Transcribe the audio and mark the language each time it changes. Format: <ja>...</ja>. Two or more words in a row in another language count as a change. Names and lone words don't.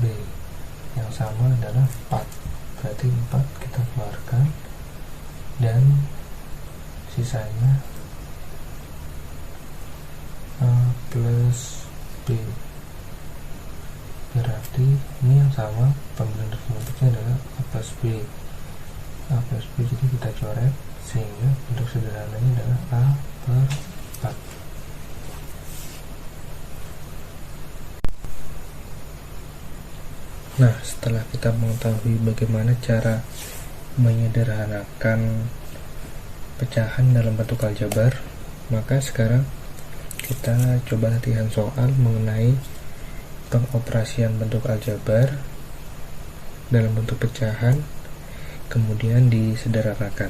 <id>Yang sama adalah 4, berarti 4 kita keluarkan, dan sisanya A plus B. Berarti ini yang sama, pemilihan penyebutnya adalah A plus B. A plus B, jadi kita coret, sehingga bentuk sederhananya adalah A per 4. Nah, setelah kita mengetahui bagaimana cara menyederhanakan pecahan dalam bentuk aljabar, maka sekarang kita coba latihan soal mengenai pengoperasian bentuk aljabar dalam bentuk pecahan, kemudian disederhanakan.</id>